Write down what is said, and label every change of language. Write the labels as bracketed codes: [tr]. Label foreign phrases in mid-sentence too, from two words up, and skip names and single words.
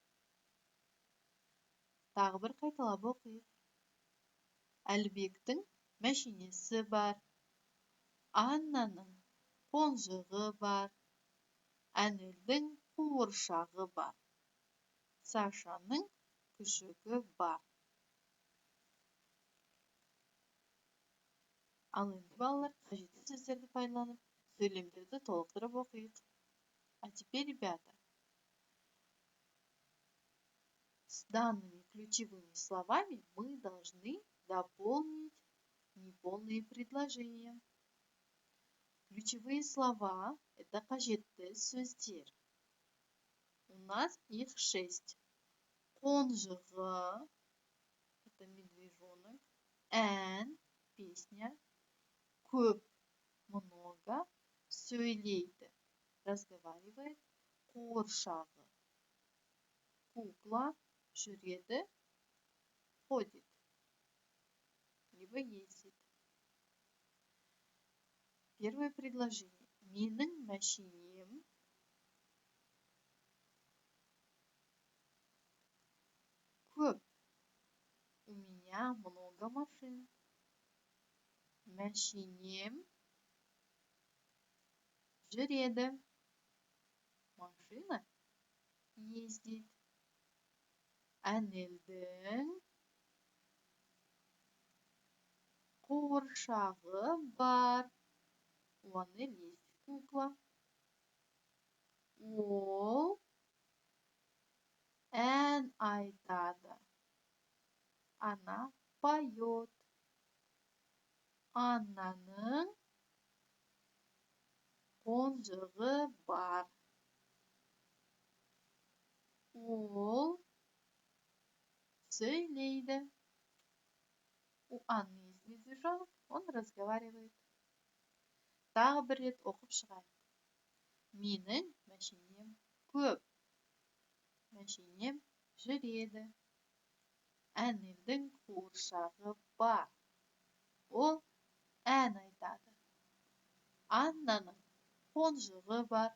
[kk] Тағы бір қайталап оқиық. Әлбектің мәшинесі бар. Аннаның қонжығы бар. Әнелдің қуыршағы бар. Сашаның күшігі бар. Ал енді балалар, қажетті сөздерді пайдаланып, сөйлемдерді толықтырып оқиық. [ru] А теперь, ребята, с данными ключевыми словами мы должны дополнить неполные предложения. Ключевые слова – это [kk] қажетті сөздер. [ru] У нас их 6. Қонжығы – это медвежонок. Ән – песня. Көп – много. Сөйлейді – разговаривает. Қуыршағы – кукла. [kk] Жүреді – [ru] ходит. Либо ездит. Первое предложение. [kk] Менің мәшинем көп. [ru] У меня много машин. [kk] Мәшинем жүреді. [ru] Машина ездит. [kk] Әнелдің қуыршағы бар. [ru] У Анель есть кукла. [kk] Ол ән айтады. [ru] Она поет. [kk] Аннаның қонжығы бар. Ол сөйлейді. [ru] У Анны есть медвежонок, он разговаривает. [kk] Тағы бір рет оқып шығайық. Менің мәшинем көп. Мәшинем жүреді. Әнелдің қуыршағы бар. Ол ән айтады. Аннаның қонжығы бар.